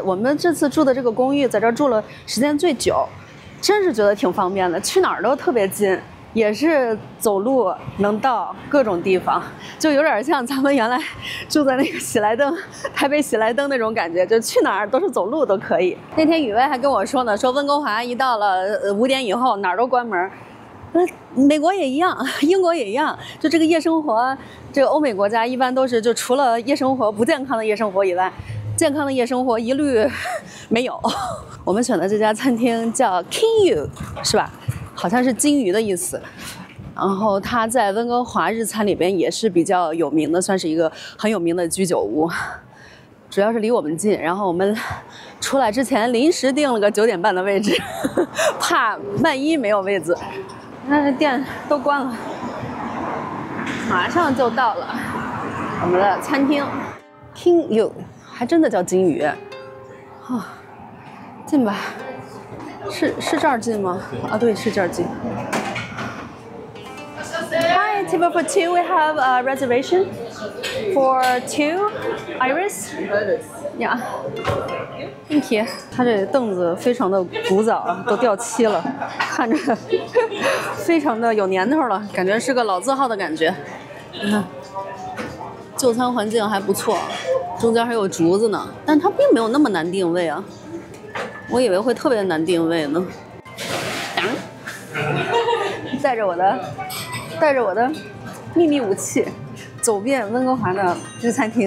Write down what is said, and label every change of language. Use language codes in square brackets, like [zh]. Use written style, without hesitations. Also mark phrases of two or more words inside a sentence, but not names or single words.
[zh] 我們這次住的這個公寓，在這兒住了時間最久，真是覺得挺方便的，去哪兒都特別近。也是走路能到各種地方，就有点像咱們原来住在那個喜来登，台北喜来登那種感覺，就去哪兒都是走路都可以。那天雨薇還跟我說呢，說溫哥華一到了5點以後哪兒都關門，美國也一樣，英國也一樣，就這個夜生活，這個歐美國家一般都是就除了夜生活不健康的夜生活以外，健康的夜生活一律没有。我们選的這家餐廳叫 King U， 是吧？好像是金魚的意思，然後它在溫哥華日餐裡邊也是比較有名的，算是一個很有名的居酒屋，主要是離我們近。然後我們出來之前臨時訂了個9點半的位置，怕萬一沒有位子。那這店都關了，馬上就到了我們的餐廳 King U， 還真的叫金魚。哦，進吧。是這兒近嗎？啊，對，是這兒近。 [en] Hi, table for 2. We have a reservation for 2. Iris. Yeah. Thank you. [zh] 他這凳子非常的古早，都掉漆了，看着非常的有年頭了，感覺是個老字號的感覺。你看，就餐環境還不錯，中間還有竹子呢，但它並沒有那麼難定位啊。我以為會特別難定位呢。帶着我的秘密武器，走遍溫哥華的日餐廳。